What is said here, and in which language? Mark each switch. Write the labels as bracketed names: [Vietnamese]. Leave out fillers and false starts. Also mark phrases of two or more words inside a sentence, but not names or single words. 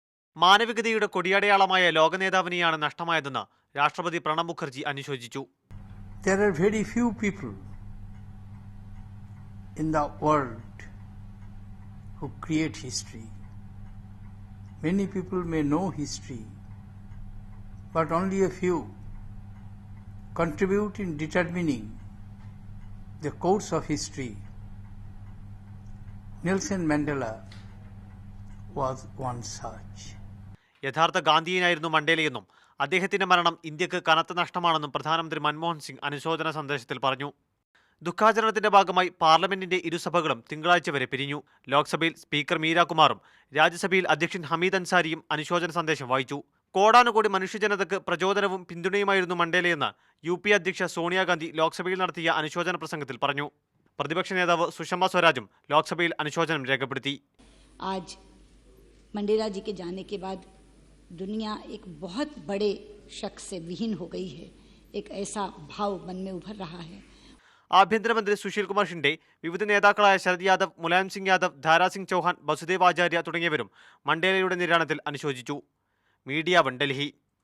[Malayalam] മാനവികതയുടെ കൊടിയടയാളമായ ലോകനേതാവിനെയാണ് നഷ്ടമായതെന്ന് രാഷ്ട്രപതി പ്രണബ് മുഖർജി അനുശോചിച്ചു. [English] There are very few people in the world who create history. Many people may know history, but only a few contribute in determining the course of history. Nelson Mandela was one such. [Malayalam] യഥാർത്ഥ ഗാന്ധിയനായിരുന്നു മണ്ടേലയെന്നും അദ്ദേഹത്തിന്റെ മരണം ഇന്ത്യക്ക് കനത്ത നഷ്ടമാണെന്നും പ്രധാനമന്ത്രി മൻമോഹൻ സിംഗ് അനുശോചന സന്ദേശത്തിൽ പറഞ്ഞു. ദുഃഖാചരണത്തിന്റെ ഭാഗമായി പാർലമെന്റിന്റെ ഇരുസഭകളും തിങ്കളാഴ്ച വരെ പിരിഞ്ഞു. ലോക്സഭയിൽ സ്പീക്കർ മീരാകുമാറും രാജ്യസഭയിൽ അധ്യക്ഷൻ ഹമീദ് അൻസാരിയും അനുശോചന സന്ദേശം വായിച്ചു. കോടാനുകോടി മനുഷ്യജനതയ്ക്ക് പ്രചോദനവും പിന്തുണയുമായിരുന്നു മണ്ടേലയെന്ന് UP അധ്യക്ഷ സോണിയാഗാന്ധി ലോക്സഭയിൽ നടത്തിയ അനുശോചന പ്രസംഗത്തിൽ പറഞ്ഞു. പ്രതിപക്ഷ നേതാവ് സുഷമ സ്വരാജും ലോക്സഭയിൽ അനുശോചനം രേഖപ്പെടുത്തി. [Hindi] आज मंडेला जी के जाने के बाद दुनिया एक बहुत बड़े शख्स से विहीन हो गई है. एक ऐसा भाव मन में उभर रहा है. [Malayalam] ആഭ്യന്തരമന്ത്രി സുശീൽ കുമാർ ഷിൻഡെ, വിവിധ നേതാക്കളായ ശരത് യാദവ്, മുലായം സിംഗ് യാദവ്, ധാരാസിംഗ് ചൗഹാൻ, വസുദേവ് ആചാര്യ തുടങ്ങിയവരും മണ്ടേലയുടെ നിര്യാണത്തിൽ അനുശോചിച്ചു. മീഡിയ 1 ഡൽഹി.